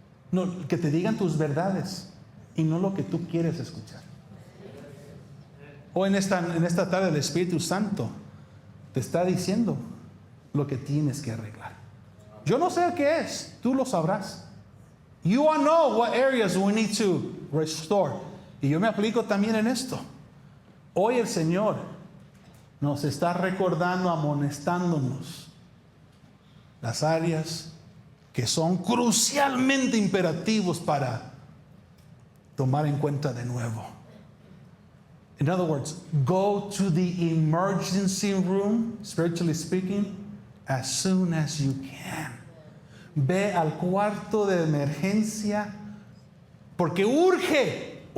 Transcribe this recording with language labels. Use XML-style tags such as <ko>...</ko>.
<es>No, que te digan tus verdades y no lo que tú quieres escuchar. Hoy en esta tarde el Espíritu Santo te está diciendo lo que tienes que arreglar. Yo no sé qué es, tú lo sabrás.</es> <en>You all know what areas we need to restore.</en> <es>Y yo me aplico también en esto. Hoy el Señor nos está recordando, amonestándonos las áreas que son crucialmente imperativos para tomar en cuenta de nuevo.</es> <en>In other words, go to the emergency room, spiritually speaking, as soon as you can.</en> <es>Ve al cuarto de emergencia porque urge.</es>